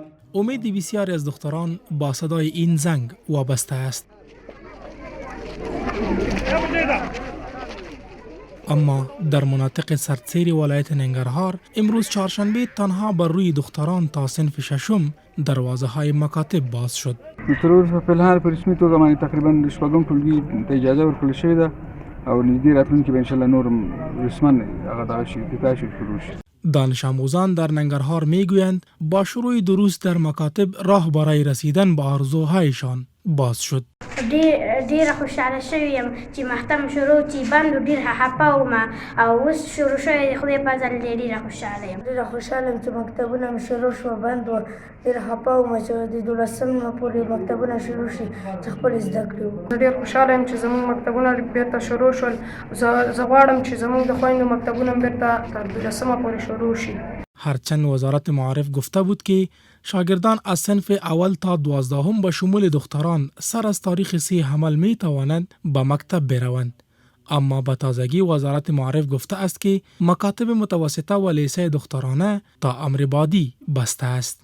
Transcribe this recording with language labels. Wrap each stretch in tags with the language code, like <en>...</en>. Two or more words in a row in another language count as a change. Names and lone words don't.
<fa>امید بسیاری از دختران با صدای این زنگ وابسته است. اما در مناطق سردسیر ولایت ننگرهار امروز چهارشنبه تنها بر روی دختران تا صنف ششم دروازه های مکاتب باز شد.</fa> <ps>تر اوسه په الحال په رسمي توګه باندې تقریبا شپږم ټولګي ته اجازه ورکړل شوې ده او نږدې راتلونکي به انشاءالله نور رسما هغه دغه شي ابتدا شي شروع شي.</ps> <fa>دانش آموزان در ننگرهار میگویند با شروع دروس در مکاتب راه برای رسیدن به آرزوهایشان باز شد.</fa> <ps>ډیره خوشاله شوم چې محتم شروع چې بند ډیر حپه وم او اوس شروع شوی د خدای په فضل ډیره خوشاله یم. ډیره خوشاله یم چې مکتبونه مې شروع شو بند و ډیره حپه وم چې د 12 نه پورې مکتبونه شروع شي چې خپل زده کړې وکړو. ډیر خوشاله یم چې زموږ مکتبونه بیرته شروع شول. زه غواړم چې زموږ د خویندو مکتبونه بیرته تر 12 پورې شروع شي.</ps> <fa>هرچند وزارت معارف گفته بود که شاگردان از صنف اول تا 12 به شمول دختران سر از تاریخ 3 حمل می توانند به مکتب بروند، اما به تازگی وزارت معارف گفته است که مکاتب متوسطه و لیسه دخترانه تا امر بعدی بسته است.</fa>